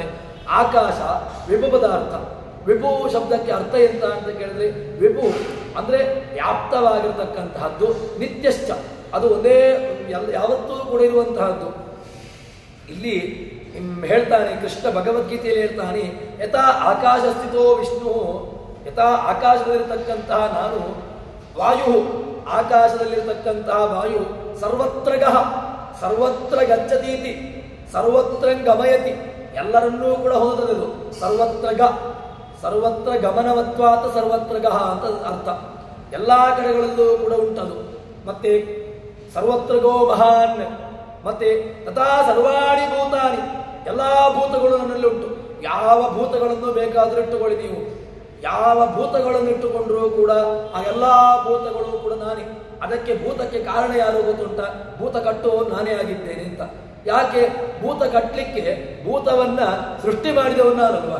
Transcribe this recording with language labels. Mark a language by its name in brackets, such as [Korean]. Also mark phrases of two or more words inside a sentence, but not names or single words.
[Kannada] ಆಕಾಶ ವಿಭು ಪದಾರ್ಥ. ವಿಭು ಶಬ್ದಕ್ಕೆ ಅರ್ಥ ಎಂತ ಅಂತ ಕೇಳಿದ್ರೆ, ವಿಭು ಅಂದರೆ ವ್ಯಾಪ್ತವಾಗಿರತಕ್ಕಂತಹದ್ದು, ನಿತ್ಯಶ್ಚ ಅದು ಒಂದೇ ಯಾವತ್ತೂ ಕೂಡ ಇರುವಂತಹದ್ದು. ಇಲ್ಲಿ ಹೇಳ್ತಾನೆ ಕೃಷ್ಣ ಭಗವದ್ಗೀತೆಯಲ್ಲಿ ಹೇಳ್ತಾನೆ, [Sanskrit] ಯಥಾ ಆಕಾಶ ಸ್ಥಿತೋ ವಿಷ್ಣು, [Kannada] ಯಥಾ ಆಕಾಶದಲ್ಲಿರತಕ್ಕಂತಹ ನಾನು, ವಾಯು ಆಕಾಶದಲ್ಲಿರತಕ್ಕಂತಹ ವಾಯು, [Sanskrit] ಸರ್ವತ್ರಗಃ ಸರ್ವತ್ರ ಗಚ್ಚತೀತಿ ಸರ್ವತ್ರ ಗಮಯತಿ, [Kannada] ಎಲ್ಲರನ್ನೂ ಕೂಡ ಹೋದದು ಸರ್ವತ್ರಗ, [Sanskrit] ಸರ್ವತ್ರ ಗಮನವತ್ವಾತ ಸರ್ವತ್ರಗಃ [Kannada] ಅಂತ ಅರ್ಥ. ಎಲ್ಲ ಕಡೆಗಳಲ್ಲೂ ಕೂಡ ಉಂಟದು. ಮತ್ತೆ [Sanskrit] ಸರ್ವತ್ರಗೋ ಮಹಾನ್, [Kannada] ಮತ್ತೆ [Sanskrit] ತಥಾ ಸರ್ವಾಣಿ ಭೂತಾನಿ, [Kannada] ಎಲ್ಲ ಭೂತಗಳು ನನ್ನಲ್ಲಿ ಉಂಟು. ಯಾವ ಭೂತಗಳನ್ನು ಬೇಕಾದರೂ ಇಟ್ಟುಕೊಳ್ಳಿ ನೀವು, ಯಾವ ಭೂತಗಳನ್ನು ಇಟ್ಟುಕೊಂಡ್ರೂ ಕೂಡ ಆ ಎಲ್ಲ ಭೂತಗಳು ಕೂಡ ನಾನೇ. ಅದಕ್ಕೆ ಭೂತಕ್ಕೆ ಕಾರಣ ಯಾರು ಗೊತ್ತುಂಟ? ಭೂತ ಕಟ್ಟುವ ನಾನೇ ಆಗಿದ್ದೇನೆ ಅಂತ. ಯಾಕೆ? ಭೂತ ಕಟ್ಟಲಿಕ್ಕೆ ಭೂತವನ್ನ ಸೃಷ್ಟಿ ಮಾಡಿದವನು ನಾನಲ್ವಾ?